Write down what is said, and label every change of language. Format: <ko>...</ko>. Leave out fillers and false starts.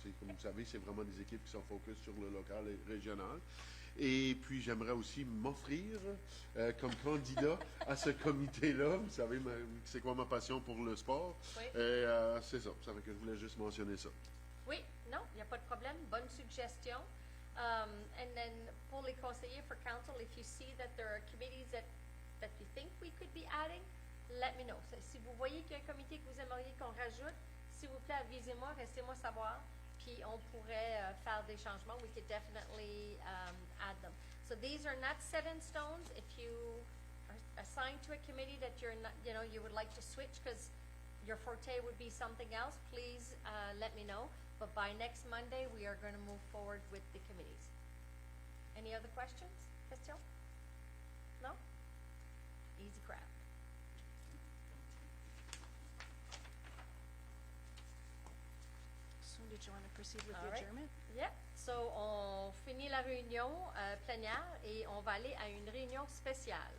<fr>Comme vous savez, c'est vraiment des équipes qui sont focus sur le local et régional. Et puis, j'aimerais aussi m'offrir comme candidat à ce comité-là. Vous savez, c'est quoi ma passion pour le sport? Oui. Et c'est ça. Ça fait que je voulais juste mentionner ça. Oui, non, il n'y a pas de problème. Bonne suggestion.</fr> <en>And then,</en> <fr>pour les conseillers,</fr> <en>for council, if you see that there are committees that you think we could be adding, let me know.</en> <fr>Si vous voyez qu'il y a un comité que vous aimeriez qu'on rajoute, s'il vous plaît, avisez-moi, restez-moi savoir, puis on pourrait faire des changements.</fr> <en>We could definitely add them. So these are not set in stones. If you are assigned to a committee that you're not, you would like to switch because your forte would be something else, please let me know. But by next Monday, we are going to move forward with the committees. Any other questions? Questions? No? Easy crap. So did you want to proceed with All the right. adjournment? Yeah.</en> <fr>So, on finit la réunion plénière et on va aller à une réunion spéciale.</fr>